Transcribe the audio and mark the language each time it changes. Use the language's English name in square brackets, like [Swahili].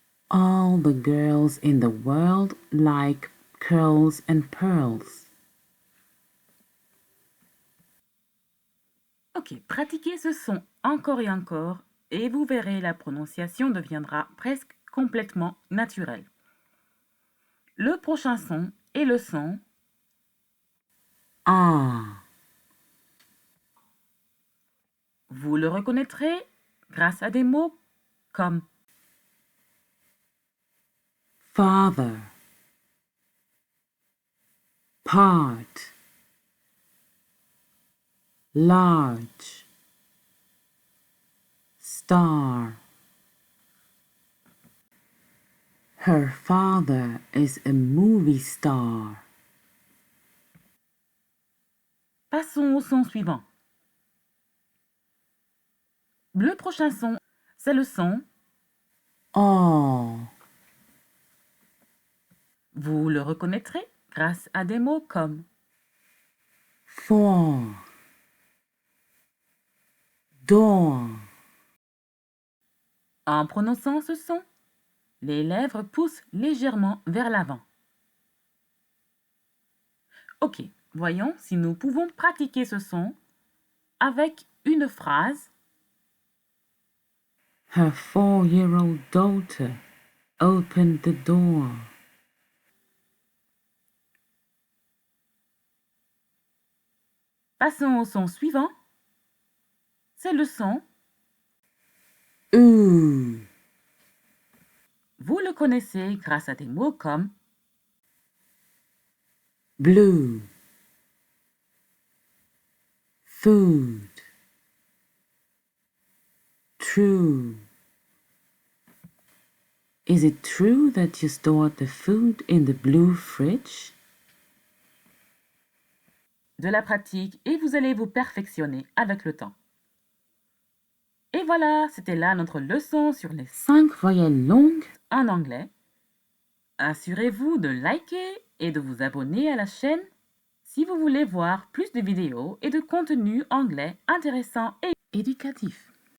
[English] All the girls in the world like curls and pearls. [French] Ok, pratiquez ce son encore et encore et vous verrez la prononciation deviendra presque complètement naturelle. Le prochain son est le son A. Vous le reconnaîtrez grâce à des mots comme [English] father, part, large, star. Her father is a movie star. [French] Passons au son suivant. Le prochain son, c'est le son O. Vous le reconnaîtrez grâce à des mots comme [English] for, door. [French] En prononçant ce son, les lèvres poussent légèrement vers l'avant. Ok, voyons si nous pouvons pratiquer ce son avec une phrase. [English] Her 4-year-old daughter opened the door. [French] Passons au son suivant. C'est le son OO. Vous le connaissez grâce à des mots comme [English] blue, food, true. Is it true that you stored the food in the blue fridge? [French] De la pratique et vous allez vous perfectionner avec le temps. Et voilà, c'était là notre leçon sur les 5 voyelles longues en anglais. Assurez-vous de liker et de vous abonner à la chaîne si vous voulez voir plus de vidéos et de contenus anglais intéressants et éducatifs.